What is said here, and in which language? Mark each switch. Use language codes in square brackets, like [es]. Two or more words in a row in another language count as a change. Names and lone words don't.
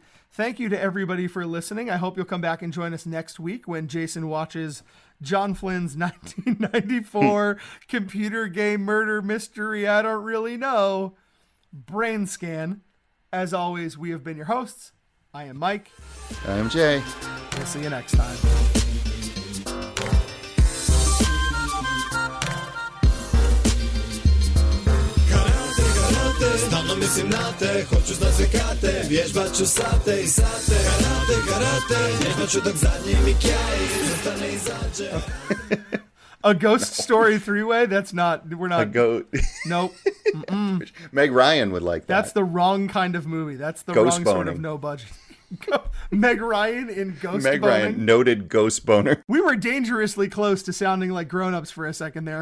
[en] Thank you to everybody for listening. I hope you'll come back and join us next week when Jason watches John Flynn's 1994 computer game murder mystery, I don't really know, Brain Scan. As always, we have been your hosts. I am Mike. I'm Jay. We'll see you next time. Stop, let me see [hr] Nosim latte, hoću da se kate, vježbat ću sate i sate. Karate, karate, vježbat ću dok zadnji mi kjaj izostane izađe. [en] A ghost story three-way? That's not, we're not. Nope. Meg Ryan would like that. That's the wrong kind of movie. That's the Ghost wrong sort of boning. no budget. Meg Ryan in Ghost Meg Boning. Ryan, noted ghost boner. We were dangerously close to sounding like grown-ups for a second there.